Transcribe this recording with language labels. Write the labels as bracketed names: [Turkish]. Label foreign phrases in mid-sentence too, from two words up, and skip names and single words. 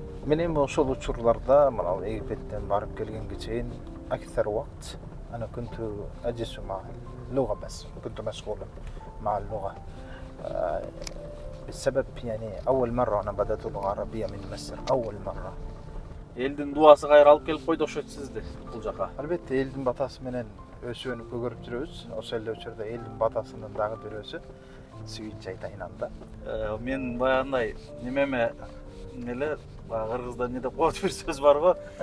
[Kyrgyz] Benim ошол учурларда мына Египеттен барып келгенге чейин [Arabic] أكثر وقت أنا كنت أجلس مع اللغة بس كنت مشغولا مع اللغة بالسبب يعني أول مرة أنا بدأت اللغة العربية من مصر أول مرة. [Kyrgyz] Элдин дуасы кайра алып келип койду окшойт сизди бул жака. Албетте элдин батасы менен өсүүнү көгөрүп жүрөбүз. Ошол эле учурда элдин батасынын дагы бир өзү сүйүнчү айтайын анда. Мен баягындай немеме эле кыргызда эмне деп коет бир сөз бар го.